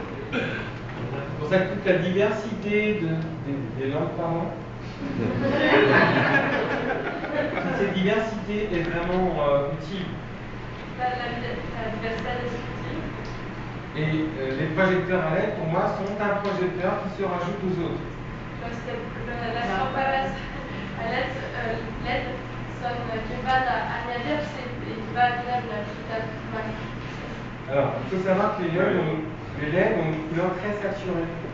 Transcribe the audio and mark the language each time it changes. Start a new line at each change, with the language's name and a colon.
French: C'est pour ça que toute la diversité des langues parlantes, toute cette diversité est vraiment utile.
Spanish: La diversidad es útil.
French: Et les projecteurs à LED, pour moi, sont un projecteur qui se rajoute aux autres.
Spanish: Las lámparas LED son que van a añadirse y van a tener una calidad más.
French: Alors, il faut savoir que les LED ont une couleur très saturée.